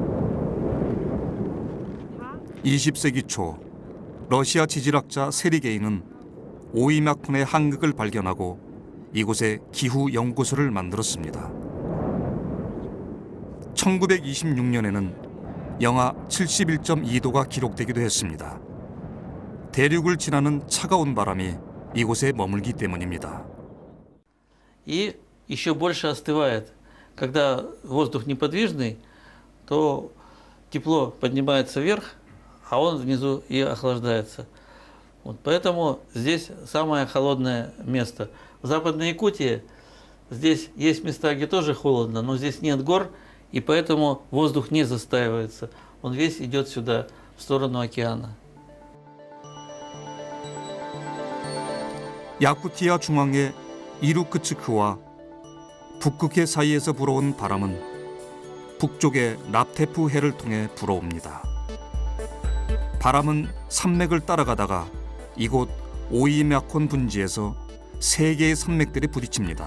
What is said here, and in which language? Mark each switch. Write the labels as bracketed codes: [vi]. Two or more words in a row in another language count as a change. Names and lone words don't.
[ko] 20세기 초 러시아 지질학자 세리게이는 오이막훈의 한극을 발견하고 이곳에 기후 연구소를 만들었습니다. 1926년에는 영하 71.2도가 기록되기도 했습니다. 대륙을 지나는 차가운 바람이 이곳에 머물기 때문입니다. [ru] И еще больше остывает. Когда воздух неподвижный, то тепло поднимается вверх, а он внизу и охлаждается. Вот поэтому здесь самое холодное место. В Западной Якутии здесь есть места, где тоже холодно, но здесь нет гор, и поэтому воздух не застаивается. Он весь идет сюда, в сторону океана. [ko] 야쿠티아 중앙의 이루크츠크와 북극해 사이에서 불어온 바람은 북쪽의 납테프해를 통해 불어옵니다. 바람은 산맥을 따라가다가 이곳 오이막혼 분지에서 세 개의 산맥들이 부딪힙니다.